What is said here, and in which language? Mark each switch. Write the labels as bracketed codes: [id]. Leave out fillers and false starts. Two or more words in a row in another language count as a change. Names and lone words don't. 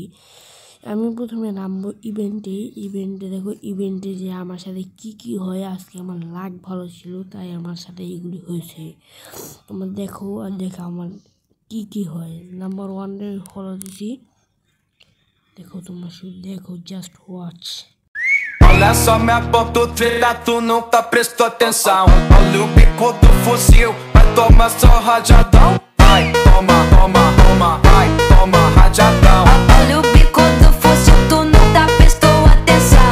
[bn] আমি প্রথমে নামবো ইভেন্টে দেখো ইভেন্টে যে আমার সাথে কি হয়। আজকে আমার লাক ভালো ছিল, তাই আমার সাথে এগুলি হয়েছে। তোমরা দেখো আর দেখো আমার কি হয়। নাম্বার 1 ফলো দিছি, দেখো তোমরা শুধু দেখো, [en] just watch. [pt] Olha só minha ponta treta, tu nunca prestou atenção. Olha o bico do fuzil, vai tomar só rajadão. Vai, toma, toma, toma, vai, toma rajadão. Olha o bico do fuzil, tu nunca prestou atenção.